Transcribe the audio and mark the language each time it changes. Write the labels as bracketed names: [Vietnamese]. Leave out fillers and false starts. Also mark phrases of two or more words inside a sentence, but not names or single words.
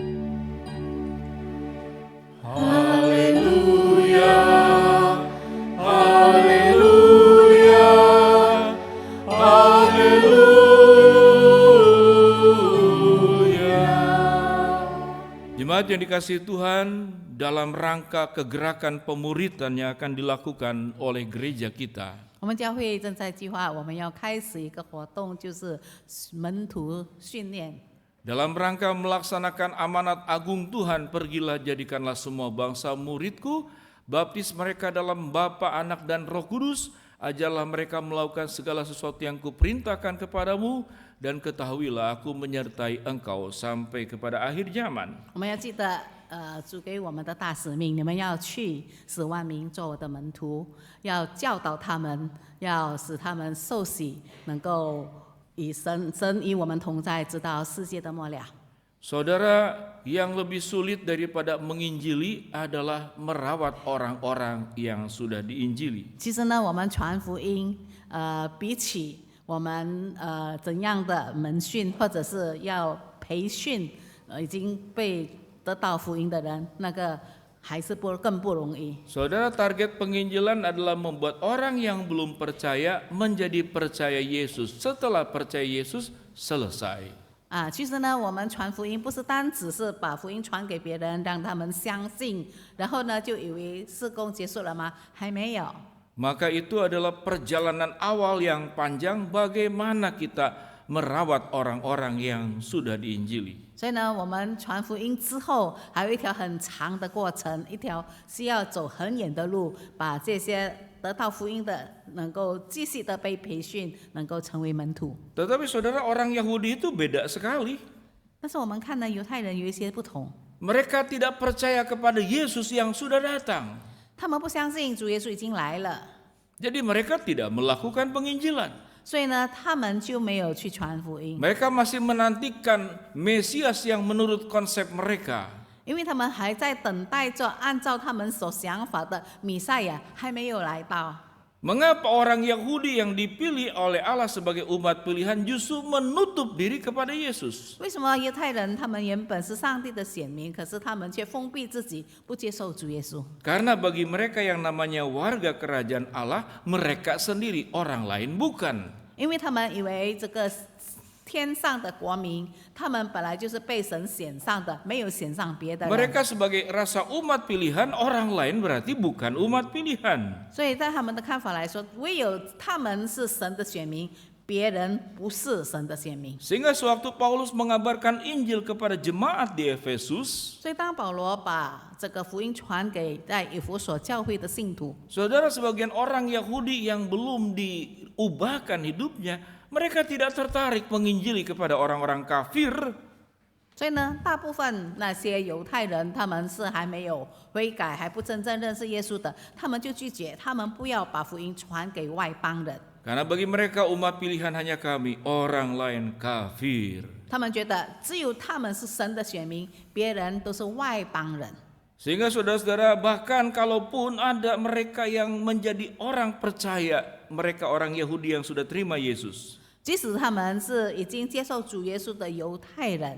[Indonesian] Haleluya, haleluya, haleluya. Jemaat yang dikasihi Tuhan, dalam rangka kegerakan pemuridan yang akan dilakukan oleh gereja kita, [Chinese] 我们教会正在计划，我们要开始一个活动，就是门徒训练。 [Indonesian] dalam rangka melaksanakan amanat agung Tuhan, pergilah jadikanlah semua bangsa muridku, baptis mereka dalam Bapa, Anak dan Roh Kudus, ajarlah mereka melakukan segala sesuatu yang kuperintahkan kepadamu, dan ketahuilah aku menyertai engkau sampai kepada akhir zaman. [Chinese] 我们要记得，主给我们的大使命，你们要去使万民做我的门徒，要教导他们，要使他们受洗，能够与神与我们同在，直到世界的末了。 [Indonesian] Saudara, yang lebih sulit daripada menginjili adalah merawat orang-orang yang sudah diinjili. [Chinese] 其实呢，我们传福音，比起我们怎样的门训，或者是要培训已经被得到福音的人，那个还是更不容易。 [Indonesian] Saudara, target penginjilan adalah membuat orang yang belum percaya menjadi percaya Yesus. Setelah percaya Yesus, selesai. [Chinese] 其实呢，我们传福音不是单只是把福音传给别人，让他们相信，然后呢就以为事工结束了吗？还没有。 [Indonesian] Maka itu adalah perjalanan awal yang panjang bagaimana kita merawat orang-orang yang sudah diinjili. [Chinese] 所以呢，我们传福音之后，还有一条很长的过程，一条需要走很远的路，把这些得到福音的能够继续的被培训，能够成为门徒。 [Indonesian] Tetapi saudara, orang Yahudi itu beda sekali. [Chinese] 但是我们看呢，犹太人有一些不同， [Indonesian] Mereka tidak percaya kepada Yesus yang sudah datang. [Chinese] 他们不相信主耶稣已经来了， [Indonesian] Jadi mereka tidak melakukan penginjilan. [Chinese] 所以呢，他们就没有去传福音， [Indonesian] Mereka masih menantikan Mesias yang menurut konsep mereka. [Chinese] 因为他们还在等待着按照他们所想法的弥赛亚还没有来到。 [Indonesian] Mengapa orang Yahudi yang dipilih oleh Allah sebagai umat pilihan justru menutup diri kepada Yesus? [Chinese] 为什么犹太人他们原本是上帝的选民，可是他们却封闭自己，不接受主耶稣？ [Indonesian] Karena bagi mereka yang namanya warga kerajaan Allah, mereka sendiri, orang lain bukan. [Chinese] 因为他们以为这个天上的国民，他们本来就是被神选上的，没有选上别的人。 [Indonesian] Mereka sebagai rasa umat pilihan, orang lain berarti bukan umat pilihan. [Chinese] 所以在他们的看法来说，唯有他们是神的选民， 别人不是神的选民。 [Indonesian] Sehingga sewaktu Paulus mengabarkan Injil kepada jemaat di Efesus, [Chinese] 所以当保罗把这个福音传给在以弗所教会的信徒， [Indonesian] saudara, sebagian orang Yahudi yang belum diubahkan hidupnya, mereka tidak tertarik menginjili kepada orang-orang kafir. [Chinese] 所以呢，大部分那些犹太人，他们是还没有悔改，还不真正认识耶稣的，他们就拒绝，他们不要把福音传给外邦人。 [Indonesian] Karena bagi mereka umat pilihan hanya kami, orang lain kafir. [Chinese] 他们觉得只有他们是神的选民，别人都是外邦人。 [Indonesian] Sehingga saudara-saudara, bahkan kalaupun ada mereka yang menjadi orang percaya, mereka orang Yahudi yang sudah terima Yesus, [Chinese] 即使他们是已经接受主耶稣的犹太人，